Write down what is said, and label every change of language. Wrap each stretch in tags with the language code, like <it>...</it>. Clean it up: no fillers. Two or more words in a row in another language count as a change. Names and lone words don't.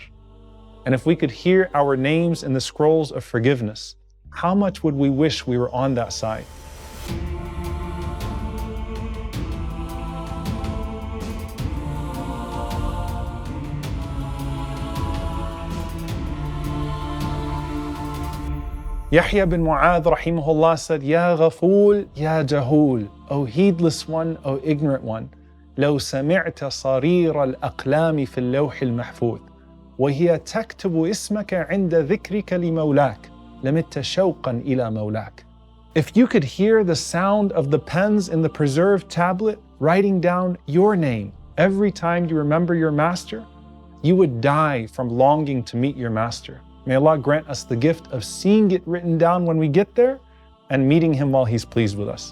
<en>And if we could hear our names in the scrolls of forgiveness, how much would we wish we were on that side? Yahya bin Mu'adh rahimahullah said,</en> <ar>يا غفول يا جهول,</ar> <en>O heedless one, O ignorant one,</en> <ar>لو سمعت صرير الأقلام في اللوح المحفوظ وهي تكتب اسمك عند ذكرك لمولاك لمت شوقا إلى مولاك.</ar> <en>If you could hear the sound of the pens in the preserved tablet writing down your name every time you remember your master, you would die from longing to meet your master. May Allah grant us the gift of seeing it written down when we get there and meeting him while he's pleased with us.</en>